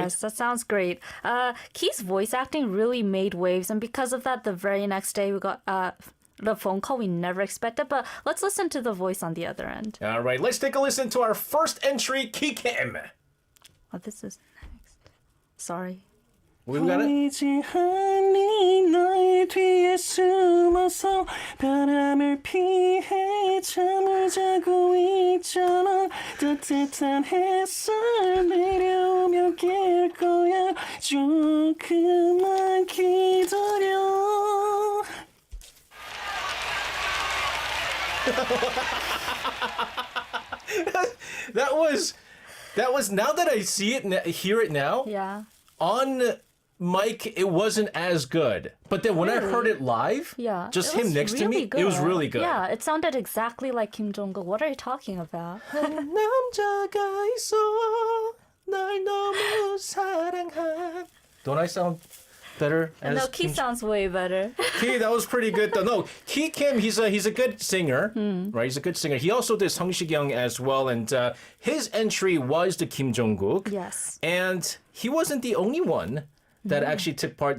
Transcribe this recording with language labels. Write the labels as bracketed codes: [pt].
[en] Yes, that sounds great. Key's voice acting really made waves, and because of that, the very next day we got the phone call we never expected. But let's listen to the voice on the other end. All right, let's take a listen to our first entry, Key Kim. Oh, this is next. Sorry. We've got it. [ko] 보이지 않니 너의 뒤에 숨어서 바람을 피해 잠을 자고 있잖아 따뜻한 햇살 내려오면 깰 거야 조금만 기다려 [en] That was now that I see it, hear it now, Yeah. on mic, it wasn't as good. But then when I heard it live, Yeah. just it him was next to me, really it was good. really good. Yeah, it sounded exactly like Kim Jong-un. What are you talking about? [ko] 남자가 있어 날 너무 사랑한. [en] Don't I sound better? As No, Key sounds way better. Key, that was pretty good though. No, Key Kim, he's a good singer, right? He's a good singer. He also did Sung Si-kyung as well, and his entry was the Kim Jong-guk. Yes. And he wasn't the only one that actually took part.